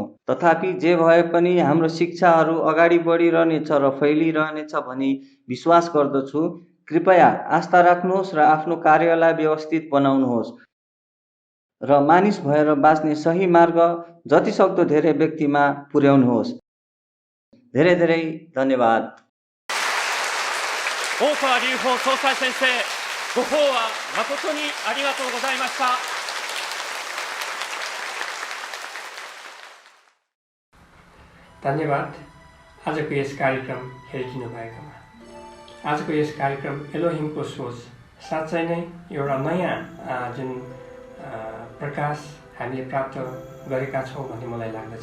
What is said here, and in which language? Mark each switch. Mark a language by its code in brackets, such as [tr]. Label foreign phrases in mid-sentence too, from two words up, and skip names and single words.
[ne] तथापि जे भए पनि हाम्रो शिक्षाहरू अगाडि बढिरहनेछ र फैलिरहनेछ भनी विश्वास गर्दछु। कृपया आस्था राख्नुहोस् र आफ्नो कार्यलाई व्यवस्थित बनाउनुहोस् र मानिस भएर बाँच्ने सही मार्ग जतिसक्दो धेरै व्यक्तिमा पुर्याउनुहोस्। धेरै धेरै धन्यवाद। [ja] 大川隆法総裁先生、ご講話誠にありがとうございました。 [ne] धन्यवाद आजको यस कार्यक्रम हेरिदिनु भएकोमा। आजको यस कार्यक्रम एलोहिमको सोच साँच्चै नै एउटा नयाँ जुन प्रकाश हामीले प्राप्त गरेका छौँ भन्ने मलाई लाग्दछ।